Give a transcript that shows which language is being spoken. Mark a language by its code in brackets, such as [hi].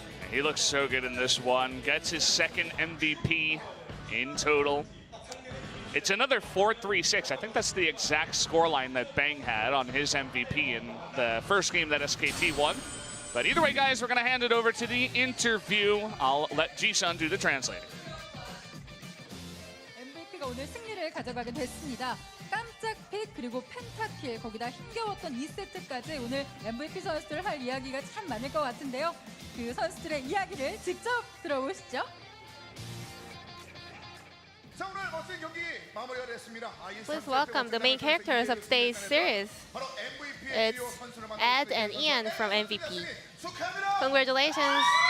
[en] He looks so good in this one. Gets his 2nd MVP in total. It's another 4-3-6. I think that's the exact scoreline that Bang had on his MVP in the first game that SKT won. But either way, guys, we're going to hand it over to the interview. I'll let Ji-sun do the translating. [ko] MVP가 오늘 승리를 가져가게 됐습니다. 깜짝 픽 그리고 펜타킬 거기다 힘겨웠던 2세트까지 오늘 MVP 선수들 할 이야기가 참 많을 것 같은데요. 그 선수들의 이야기를 직접 들어보시죠. [en] Please welcome the main characters of today's series. It's Ed and Ian from MVP. Congratulations.